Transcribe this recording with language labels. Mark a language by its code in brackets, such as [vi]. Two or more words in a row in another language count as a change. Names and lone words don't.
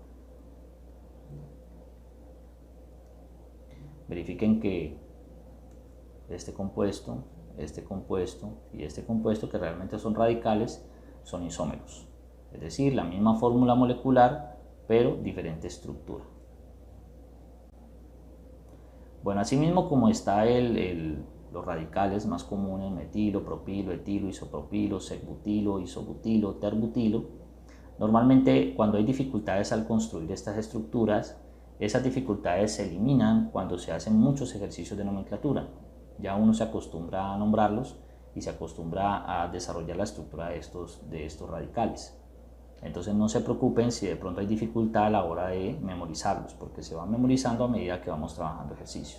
[es] Verifiquen que este compuesto y este compuesto, que realmente son radicales, son isómeros. Es decir, la misma fórmula molecular, pero diferente estructura. Bueno, asimismo como está los radicales más comunes, metilo, propilo, etilo, isopropilo, sec-butilo, isobutilo, terbutilo, normalmente cuando hay dificultades al construir estas estructuras, esas dificultades se eliminan cuando se hacen muchos ejercicios de nomenclatura. Ya uno se acostumbra a nombrarlos y se acostumbra a desarrollar la estructura de estos radicales. Entonces no se preocupen si de pronto hay dificultad a la hora de memorizarlos, porque se van memorizando a medida que vamos trabajando ejercicios.